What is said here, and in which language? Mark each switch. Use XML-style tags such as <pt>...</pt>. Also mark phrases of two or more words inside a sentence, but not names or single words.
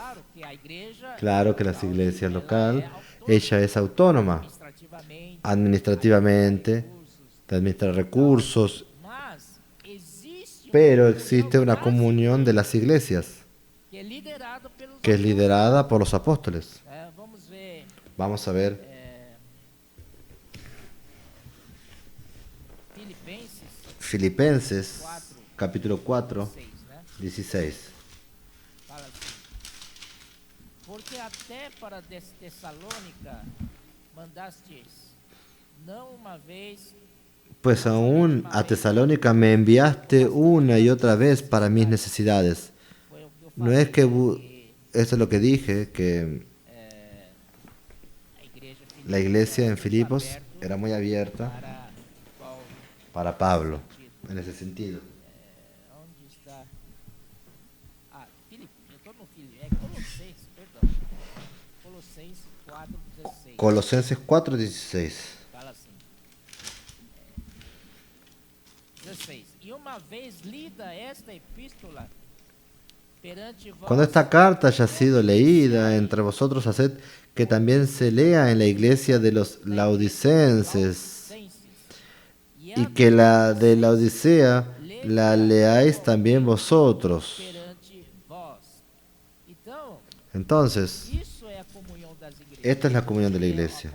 <es>Claro que las iglesias locales, ella es autónoma administrativamente, de administrar recursos, pero existe una comunión de las iglesias que es liderada por los apóstoles. Vamos a ver Filipenses capítulo 4, 16.</es> <pt>Porque até para Tessalônica mandastes, não uma vez.</pt> <es>Pues aún a Tesalónica me enviaste una y otra vez para mis necesidades. No es que esto es lo que dije, que la iglesia en Filipos era muy abierta para Pablo, en ese sentido.</es> <pt>Onde está? Eu estou no Colossenses, perdão. Colossenses 4:16.</pt> <es>Colosenses 4:16.</es> <pt>Fala assim. 16. E uma vez lida esta epístola perante vós.</pt> <es>Cuando esta carta haya sido leída entre vosotros, haced que también se lea en la iglesia de los laodicenses, y que la de la Odisea la leáis también vosotros. Entonces, esta es la comunión de la iglesia.</es>